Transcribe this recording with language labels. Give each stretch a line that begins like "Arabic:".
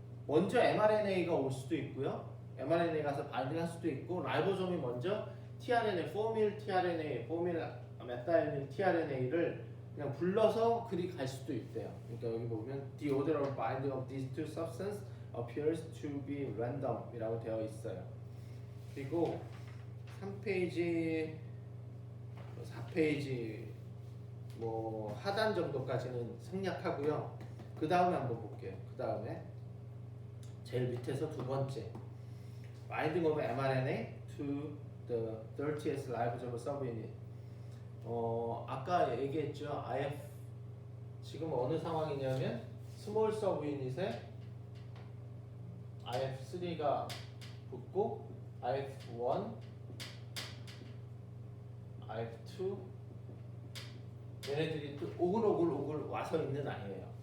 Korean: 먼저 mRNA가 올 수도 있고요. mRNA 가서 바인딩할 수도 있고 라이보솜이 먼저 tRNA, 포밀 tRNA, 포밀 메타이닐 tRNA를 그냥 불러서 그리 갈 수도 있대요. 그러니까 여기 보면
English: the order of binding of these two substances appears to be random
Korean: 이라고 되어 있어요. 그리고 3페이지, 4페이지 뭐 하단 정도까지는 생략하고요. 그 다음에 한번 볼게요. 그 다음에 제일 밑에서 두 번째
English: binding of mRNA to the 30S ribosomal subunit.
Korean: 아까 얘기했죠. IF 지금 어느 상황이냐면 스몰 서브 유닛에 IF3가 붙고 IF1, IF2 얘네들이 또 오글오글 와서 있는 아이예요.